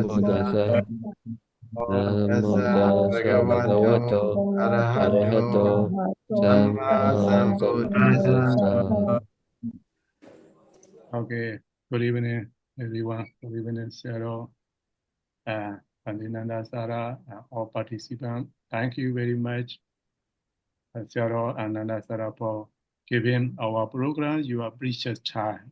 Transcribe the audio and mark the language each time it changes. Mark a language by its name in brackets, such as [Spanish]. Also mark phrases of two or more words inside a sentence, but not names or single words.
[Pali] tassa. Namo Tassa tassa bhagavato bhagavato arahato arahato samma samma sambuddhassa. sambuddhassa. [English] Okay, good evening, everyone. Good evening, Sarah, Pandinanda Sara, all participants. Thank you very much, Sarah and Nanda Sara, for giving our program your precious time.